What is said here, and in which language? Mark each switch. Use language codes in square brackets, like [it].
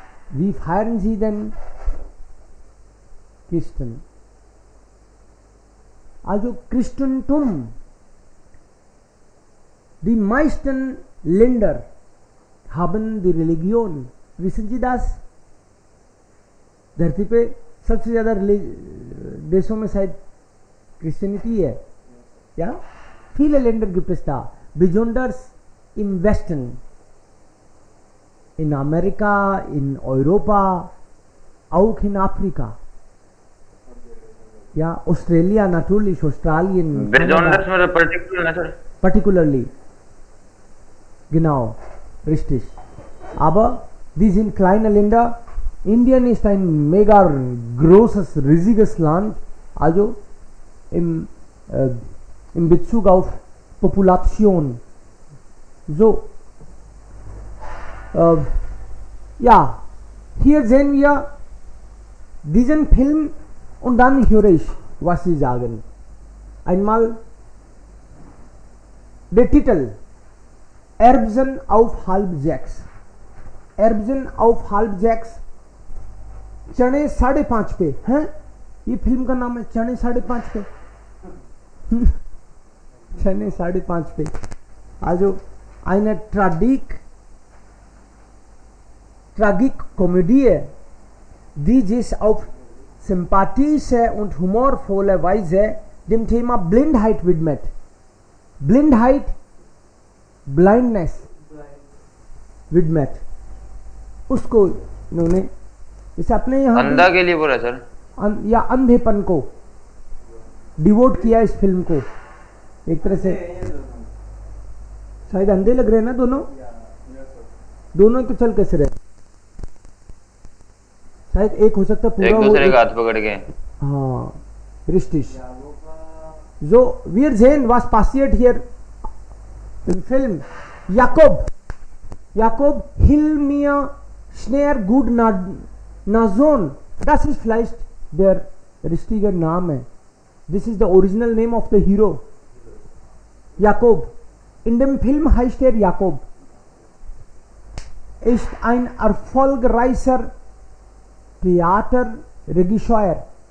[de] Wie feiern Sie denn Christen? Also Christentum. Die meisten Länder haben die Religion. Wissen Sie das? [hi] धरती पे सबसे ज़्यादा देशों में शायद क्रिश्चियनिटी है। [de] Ja? Viele Länder gibt es da, besonders im Westen, in Amerika, in Europa, auch in Afrika. Ja, Australia natürlich, Australien. Besonders oder particular, sir? Particularly. Genau, richtig. Aber die sind kleine Länder. Indien ist ein mega großes, riesiges Land. Also in Bezug auf Population. So. Ja, hier sehen wir diesen Film und dann höre ich, was Sie sagen. Einmal der Titel Erbsen auf halb sechs. Erbsen auf halb sechs. [hi] चने 5:30 पे हैं, ये film का नाम है चने 5:30 पे। चने 5:30 पे। [de] Also eine Tragikkomödie, die sich auf sympathische und humorvolle Weise dem Thema Blindheit widmet. Blindheit, Blindness widmet। [hi] उसको इन्होंने जैसे अपने यहाँ अंधा के लिए बोला सर, या अंधेपन को डिवोट किया इस फिल्म को एक तरह से। शायद अंधे लग रहे हैं ना दोनों, दोनों तो चल कैसे रहे, शायद एक हो सकता पूरा एक दूसरे का हाथ पकड़ के। हाँ, रिस्टिश। [de] So wir sehen, was passiert hier im Film. Jakob, hilf mir schnell gut Nazon. Das ist vielleicht der richtige Name. [en] This is the original name of the hero. [de] Jakob. In dem Film heißt er Jakob. Ist ein erfolgreicher Theaterregisseur.